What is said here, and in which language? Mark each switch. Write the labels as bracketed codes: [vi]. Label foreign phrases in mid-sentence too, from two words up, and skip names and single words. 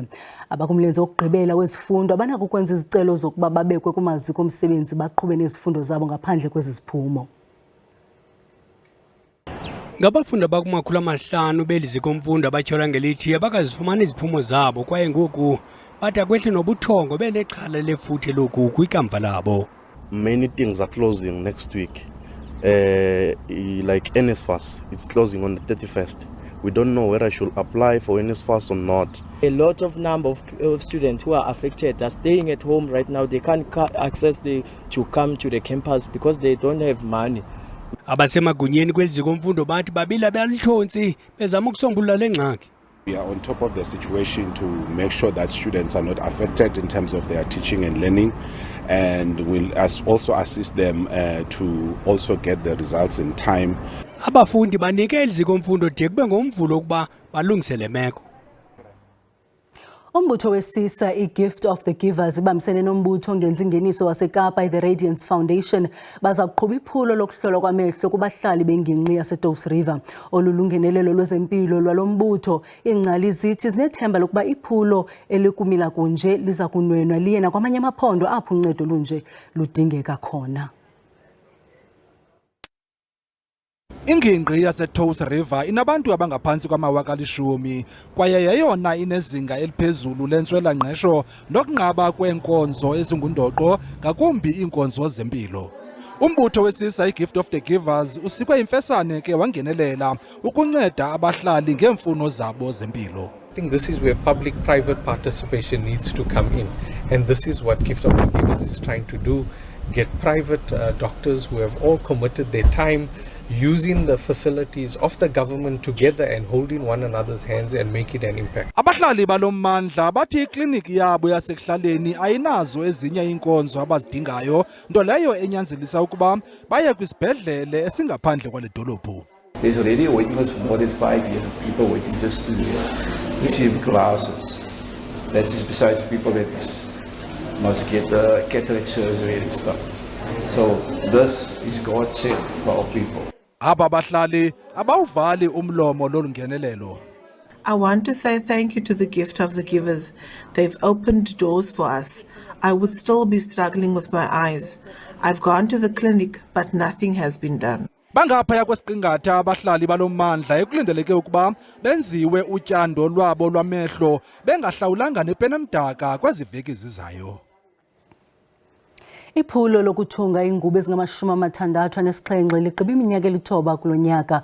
[xh] Abakumlenze wokugqibela wezifundo abanako ukwenza izicelo zokuba babekwe kumaziko omsebenzi baqhube nezifundo zabo ngaphandle kwezi ziphumo. Ngabafundi abakumakhulu amahlanu beli zikomfundo abatyhola ngelithi abakazifumana iziphumo zabo kwaye ngoku bathi akwehli nobuthongo benexhala lefuthe loku kwikamva labo. [en] Many things are closing next week. Like NSFAS, it's closing on the 31st. We don't know whether I should apply for NSFAS or not. A lot of number of students who are affected are staying at home right now. They can't access to come to the campus because they don't have money. [xh] Abasemagunyeni kweliziko mfundo bathi babila balihlonzi bezama ukusombulula lengxaki. [en] We are on top of the situation to make sure that students are not affected in terms of their teaching and learning, and we'll also assist them to also get the results in time. [xh] Abafundi banike eliziko mfundo de kube ngomvulo ukuba balungise le meko. Umbutho wesisa iGift of the Givers ibambisene nombutho ongenza ingeniso waseKapa The Radiance Foundation baza kuqhuba iphulo lokuhlolwa kwamehlo kubahlali bengingqi yaseDoce River. Olulungenelelo lwezempilo lwalombutho ingcali zithi zinethemba lokuba iphulo elikumila kunje liza kunwenwa liye nakwamanye amaphondo apho uncedo lunje ludingeka khona. Ingingqi yaseDoce River inabantu abangaphansi kwama-10,000 kwaye yeyona inezinga eliphezulu lentswela ngqesho nokunqaba kweenkonzo ezingundoqo ngakumbi iinkonzo zempilo. Umbutho wesisa iGift of the Givers usikwe imfesane ke wangenelela ukunceda abahlali ngeemfuno zabo zempilo. [en] I think this is where public-private participation needs to come in, and this is what Gift of the Givers is trying to do. Get private doctors who have all committed their time using the facilities of the government together and holding one another's hands and make it an impact. [xh] Abahlali balommandla bathi ikliniki yabo yasekuhlaleni ayinazo ezinye iinkonzo abazidingayo nto leyo enyanzelisa ukuba baye kwisibhedlele esingaphandle kwale dolophu. [en] There's already a waiting list for more than 5 years of people waiting just to receive glasses. That is besides people that must get cataract surgery and stuff. So this is God sent for our people. Aba bahlali abawuvali umlomo lolungenelelo. I want to say thank you to the Gift of the Givers. They've opened doors for us. I would still be struggling with my eyes. I've gone to the clinic, but nothing has been done. [xh] Bangaphaya kwesiqingatha abahlali balommandla ekulindeleke ukuba benziwe utyando lwabo lwamehlo bengahlawulanga nepenemdaka kweziveki zizayo. Iphulo lokuthunga ingubo ezingama-67 ligqiba iminyaka elithoba kulo nyaka.